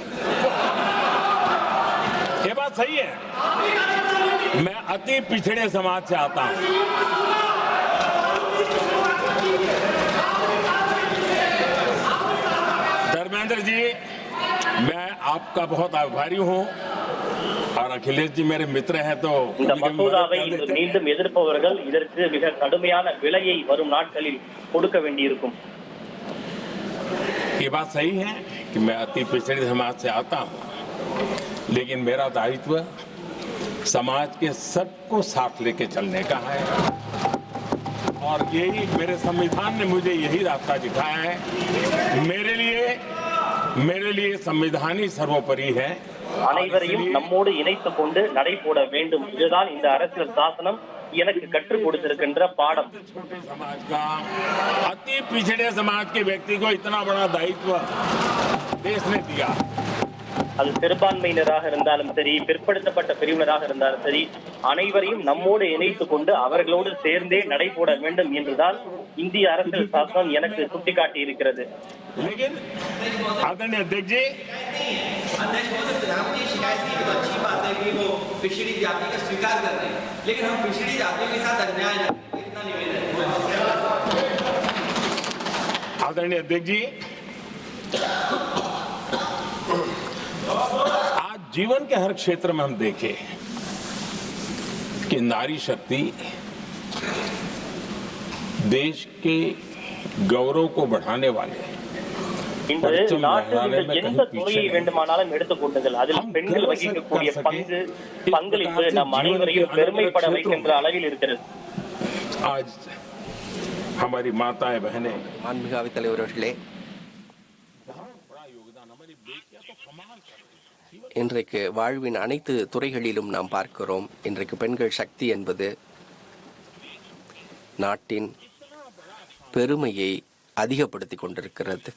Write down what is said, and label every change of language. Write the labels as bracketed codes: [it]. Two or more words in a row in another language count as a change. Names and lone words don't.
[hi] ये बात सही है, मैं अति पिछड़े समाज से आता हूं। धर्मेंद्र जी, मैं आपका बहुत आभारी हूं और अखिलेश जी मेरे मित्र हैं, तो [ta] இந்த மசோதாவை இன்று மீண்டும் எதிர்ப்பவர்கள் இதற்கு மிக கடுமையான விலையை வரும் நாட்களில் கொடுக்க வேண்டியிருக்கும். [hi] ये बात सही है कि मैं अति पिछड़े समाज से आता हूं, लेकिन मेरा दायित्व समाज के सबको साथ लेके चलने का है और यही मेरे संविधान ने मुझे यही रास्ता दिखाया है। मेरे लिए संविधान ही सर्वोपरि है। [ta] அனைவரையும் நம்மோடு இணைத்துக் கொண்டு நடை போட வேண்டும். இதுதான் இந்த அரசியல் சாசனம் எனக்கு கற்றுக் கொடுத்திருக்கின்ற பாடம். [hi] छोटे समाज का, अति पिछड़े समाज के व्यक्ति को इतना बड़ा दायित्व देश ने दिया। [ta] அது சிறுபான்மையினராக இருந்தாலும் சரி, பிற்படுத்தப்பட்ட பிரிவினராக இருந்தாலும் சரி, அனைவரையும் நம்மோடு இணைத்துக் கொண்டு அவர்களோடு சேர்ந்தே நடை போட வேண்டும் என்றுதான் இந்திய அரசியல் சாசனம் எனக்கு சுட்டிக்காட்டி இருக்கிறது. [hi] लेकिन आदरणीय अध्यक्ष जी, प्रधानमंत्री शिकायत की तो अच्छी बात है कि वो पिछड़ी जाति का स्वीकार कर रहे हैं, लेकिन हम पिछड़ी जातियों के साथ अन्याय न करें, इतना निवेदन है। आदरणीय अध्यक्ष जी, आज जीवन के हर क्षेत्र में हम देखें कि नारी शक्ति देश के गौरव को बढ़ाने वाले [ta] இன்று நாட்டில் நீங்கள் எந்த துறையை வேண்டுமானாலும் எடுத்துக் கொள்ளுங்கள், அதில் பெண்கள் வகிக்கக்கூடிய பங்களிப்பு நம் அனைவரையும் பெருமைப்பட வைக்கின்ற அளவில் இருக்கிறது. [hi] आज हमारी माताएं बहनें [ta] மாண்புமிகு அவைத் தலைவர் அவர்களே, இன்றைக்கு வாழ்வின் அனைத்து துறைகளிலும் நாம் பார்க்கிறோம். இன்றைக்கு பெண்கள் சக்தி என்பது நாட்டின் பெருமையை அதிகப்படுத்தி கொண்டிருக்கிறது.